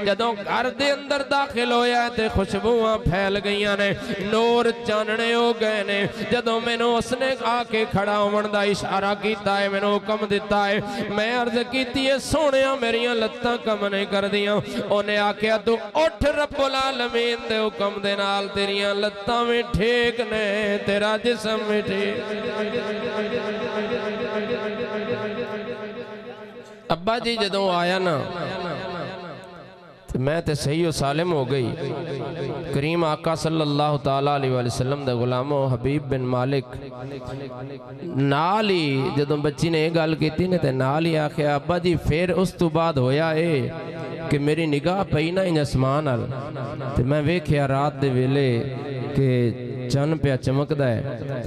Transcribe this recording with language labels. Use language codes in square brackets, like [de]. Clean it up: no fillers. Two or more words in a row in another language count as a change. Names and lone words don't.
[pa] جدوں گھر دے اندر داخل ہویا تے خوشبوآں پھیل گئیاں نے، نور چاننے ہو گئے نے. جدوں مینوں اسنے آ کے کھڑا ہوون دا اشارہ کیتا ہے، مینوں حکم دتا ہے، میں عرض کیتی ہے سوہنیا میریاں لتاں کم نہیں کردیاں. انہاں آکھیا تو اٹھ [ar] رب العالمین [pa] دے حکم دے نال تیریاں لتاں بھی ٹھیک نے، تیرا جسم بھی ٹھیک. ابا جی جدوں آیا نا تو میں تو صحیح ہو سالم ہو گئی. کریم آقا [ar] صلی اللہ تعالیٰ علیہ وسلم [pa] دے غلامو حبیب بن مالک نال ہی جدوں بچی نے یہ گل کی نے تے نال ہی آکھیا ابا جی فیر اس تو بعد ہویا ہے کہ میری نگاہ پئی نا ان آسمان ال تے میں ویکھیا رات دے ویلے کہ چن پے چمکدا ہے.